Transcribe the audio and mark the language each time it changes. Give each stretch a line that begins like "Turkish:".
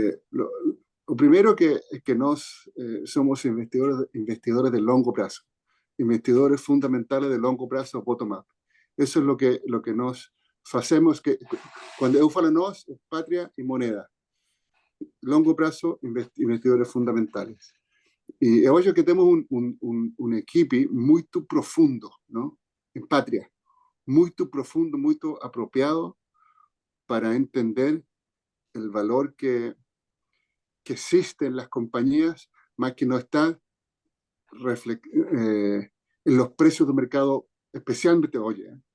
Spanish: Lo primero es que nos somos
Portuguese: investidores de longo
Spanish: plazo, investidores fundamentales de longo plazo bottom-up. Eso es lo que nos hacemos, que cuando
Portuguese: eu falo nós,
Spanish: es Patria y Moneda.
Portuguese: Longo prazo, investidores fundamentales. E eu acho que temos equipe muito profundo, não? Em Patria. Muito profundo, muito
Spanish: apropiado para entender el valor que existe en las compañías, más que no está en los precios del mercado, especialmente hoy.